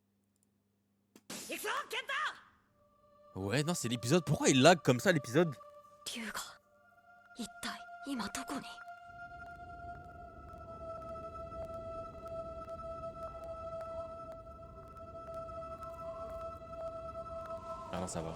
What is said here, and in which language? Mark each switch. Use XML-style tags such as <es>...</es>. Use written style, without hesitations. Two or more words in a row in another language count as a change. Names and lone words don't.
<fr>Ouais, non, c'est l'épisode. Pourquoi il lag comme ça, l'épisode?</fr> <ja>竜が一体今どこに。</ja> <fr>Ah non, ça va.</fr>